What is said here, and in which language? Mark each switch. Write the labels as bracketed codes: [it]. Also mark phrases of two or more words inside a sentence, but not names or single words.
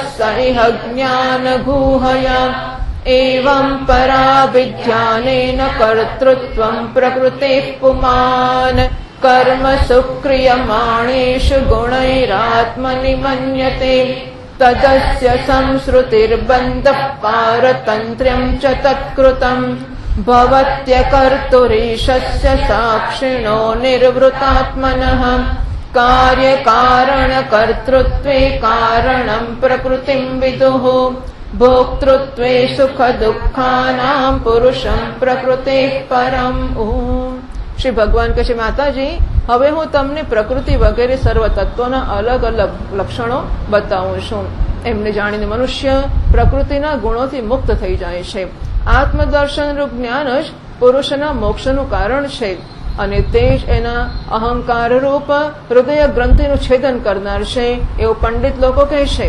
[sa] स इह ज्ञानगूहया एवं परा विज्ञानेन कर्तृत्वं प्रकृतेः पुमान् कर्मसु क्रियमाणेषु गुणैरात्मनि मन्यते तदस्य संसृतिर्बन्धः पारतन्त्र्यं च तत्कृतम् भवत्यकर्तुरीशस्य साक्षिणो निर्वृतात्मनः कार्यकारणकर्तृत्वे कारणं प्रकृतिं विदुः भोक्तृत्वे सुखदुःखानां पुरुषं प्रकृतेः परम्। [gu] શ્રી ભગવાન કહે છે, માતાજી હવે હું તમને પ્રકૃતિ વગેરે સર્વ તત્વોના અલગ અલગ લક્ષણો બતાવું છું. એમને જાણીને મનુષ્ય પ્રકૃતિના ગુણોથી મુક્ત થઈ જાય છે. આત્મદર્શન રૂપ જ્ઞાન જ પુરુષના મોક્ષનું કારણ છે અને તે જ એના અહંકાર રૂપ હૃદય ગ્રંથિનું છેદન કરનાર છે એવું પંડિત લોકો કહે છે.